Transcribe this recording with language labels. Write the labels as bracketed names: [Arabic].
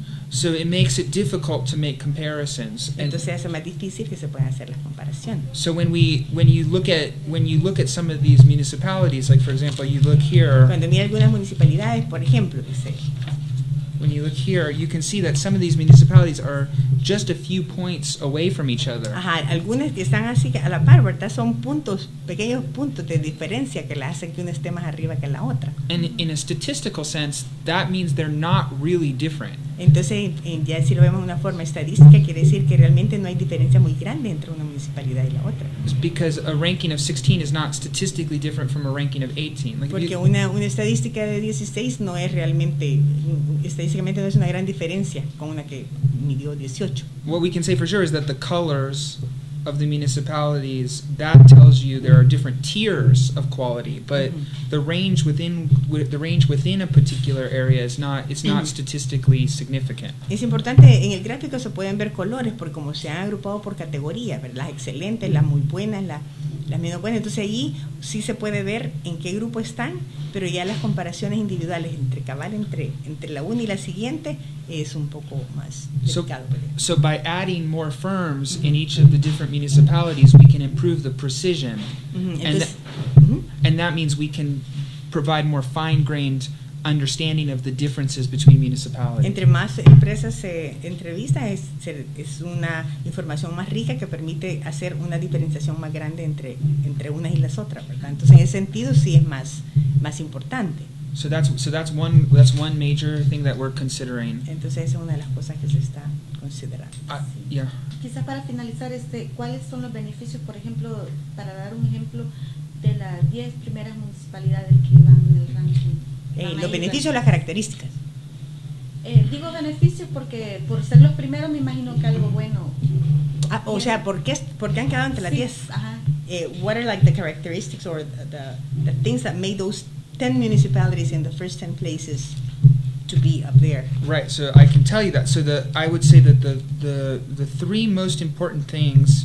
[English] So it makes it difficult to make comparisons. [Spanish] Entonces hace más difícil que se puedan hacer las comparaciones. [English] So when you look at some of these municipalities, like for example, you look here. [Spanish] Cuando mira algunas municipalidades, por ejemplo, [English] when you look here, you can see that some of these municipalities are just a few points away from each other. [Spanish] Algunas que están así a la par, ¿verdad? Son pequeños puntos de diferencia que la hacen que una esté más arriba que la otra. [English] And in a statistical sense, that means they're not really different. [Spanish] Entonces, ya si lo vemos de una forma estadística, quiere decir que realmente no hay diferencia muy grande entre una municipalidad y la otra. [English] It's because a ranking of 16 is not statistically different from a ranking of 18. [Spanish] Porque una estadística de 16 no es realmente, estadísticamente no es una gran diferencia con una que midió 18. [English] What we can say for sure is that the colors of the municipalities, that tells you there are different tiers of quality, but the range within a particular area is not statistically significant. [Spanish] Es importante, en el gráfico se pueden ver colores porque como se han agrupado por categorías, las excelentes, las muy buenas, las menos buenas, entonces allí sí se puede ver en qué grupo están, pero ya las comparaciones individuales entre la una y la siguiente es un poco más delicado. [English] So by adding more firms in each of the different municipalities, we can improve the precision, and that means we can provide more fine-grained understanding of the differences between municipalities. [Spanish] Entre más empresas se entrevistan, es una información más rica que permite hacer una diferenciación más grande entre unas y las otras, ¿verdad? Entonces, en ese sentido sí es más importante. [English] So that's one major thing that we're considering. [Spanish] Entonces, esa es una de las cosas que se está considerando. [English] Yeah. [Spanish] Quizás para finalizar, ¿cuáles son los beneficios, por ejemplo, para dar un ejemplo de las 10 primeras municipalidades que van en el ranking? Los beneficios o las características. Digo beneficios porque por ser los primeros me imagino que algo bueno. O sea, ¿por qué han quedado entre las 10? [English] What are like the characteristics or the things that made those 10 municipalities in the first 10 places to be up there? Right, so I can tell you that. So I would say that the three most important things